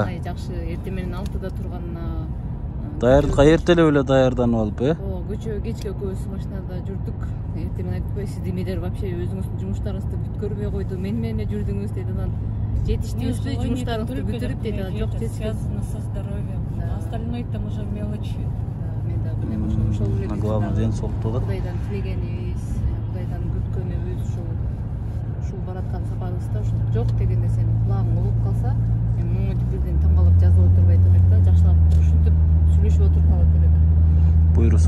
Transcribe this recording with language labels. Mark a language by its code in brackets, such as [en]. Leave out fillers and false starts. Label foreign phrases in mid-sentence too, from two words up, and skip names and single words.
[ky] Маанай жакшы, эртең менен 6-да турганына. Даярдыкка эртелеп эле даярданып алып, Көчө кечке экөөбүз машинада жүрдүк. Эртең менен айтпай, сиз демедер вообще өзүңүздүн жумуштарыңызды бүткөрбөй койду. Мен менен жүрдүңүз дейт. Анан жетиштиңизби, жумуштарыңызды бүтүрүп дейт. Жок, [ru] связано со здоровьем. Остальное там уже мелочи. [ky] Главное ден соолукту да. Кудайдан тилегенибиз, Кудайдан күткөнүбүз ушул бараткан сапарыбызда ушул жок деген нерсени кулагың угуп калса, мен муну бирден таң калып жазып отурбай элек да, жакшылап ушинтип сүйлөшүп отуруп калат элек. Буйруса.